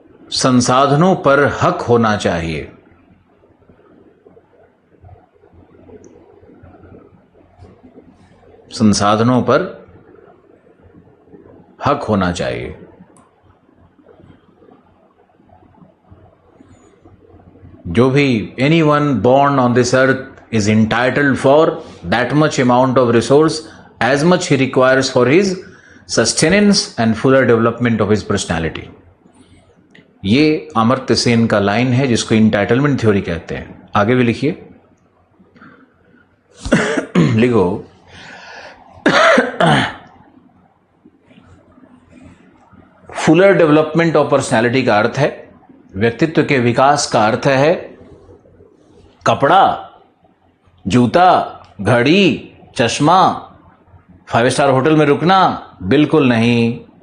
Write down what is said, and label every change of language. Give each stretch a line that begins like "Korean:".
Hindi: संसाधनों पर हक होना चाहिए। संसाधनों पर हक होना चाहिए। जो भी
English: anyone born on this earth is entitled for that much amount of resource as much he requires for his sustenance and fuller development of his personality।
Hindi: ये अमर्त्य सेन का लाइन है जिसको इंटाइटलमेंट थ्योरी कहते हैं। आगे भी लिखिए, लिखो,
English: fuller development of personality
Hindi: का अर्थ है, व्यक्तित्व के विकास का अर्थ है कपड़ा, जूता, घड़ी, चश्मा, 5 स्टार होटल में रुकना? बिल्कुल नहीं।